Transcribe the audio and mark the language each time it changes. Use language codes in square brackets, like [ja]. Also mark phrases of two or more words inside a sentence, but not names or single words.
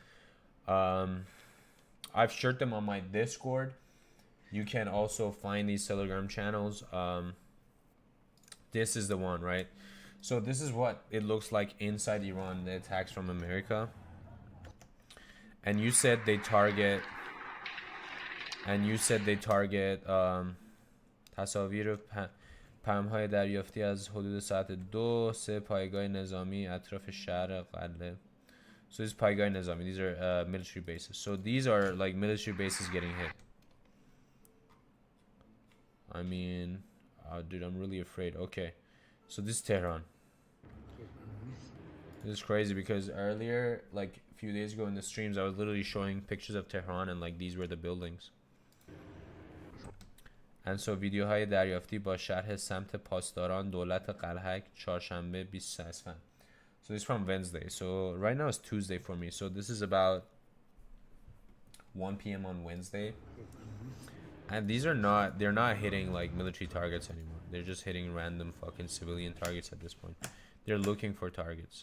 [en] I've shared them on my Discord. You can also find these Telegram channels. This is the one, right? So this is what it looks like inside Iran, the attacks from America. And you said they target [fa] تصاویر پم‌های دریافتی از حدود ساعت 2 3 پایگاه نظامی اطراف شهر قلعه. [en] So this is [fa] پایگاه نظامی. [en] These are military bases. So these are like military bases getting hit. I mean, dude, I'm really afraid. Okay, so this is Tehran. This is crazy because earlier, like a few days ago in the streams, I was literally showing pictures of Tehran, and like these were the buildings. And so [fa] ویدیوهای دریافتی با شرح سمت پاسداران دولت قلهک چهارشنبه 20 اسفند. [en] So this is from Wednesday. So right now it's Tuesday for me. So this is about 1 p.m. on Wednesday. And these are not, they're not hitting like military targets anymore. They're just hitting random fucking civilian targets at this point. They're looking for targets.